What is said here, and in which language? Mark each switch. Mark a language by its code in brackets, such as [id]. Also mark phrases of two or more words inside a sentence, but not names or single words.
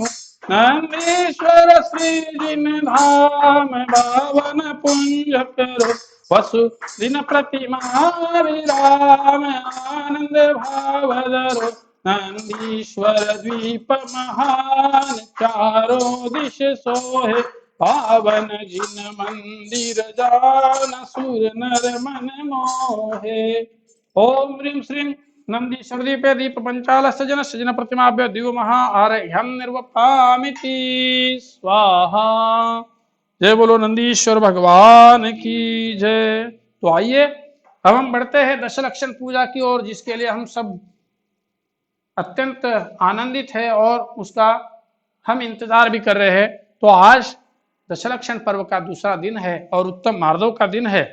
[hi] नंदीश्वर श्री जिन धाम बावन पुंज करो। वसु दिन प्रतिमा विराम आनंद भाव धरो। नंदीश्वर द्वीप महान चारों दिश सोहे। पावन जिन मंदिर जान सुर नर मन मोहे। [sa] ओम ह्रीं श्रीं नंदीश्वर दीपे दीप पंचाल सजन सजन प्रतिमाभ्य दिव्य महा आर्घ्यम निर्वपामिति स्वाहा। [hi] जय बोलो नंदीश्वर भगवान की जय। तो आइए अब हम बढ़ते हैं दशलक्षण पूजा की ओर, जिसके लिए हम सब अत्यंत आनंदित है और उसका हम इंतजार भी कर रहे हैं। तो आज दशलक्षण पर्व का दूसरा दिन है और उत्तम मार्दव का दिन है।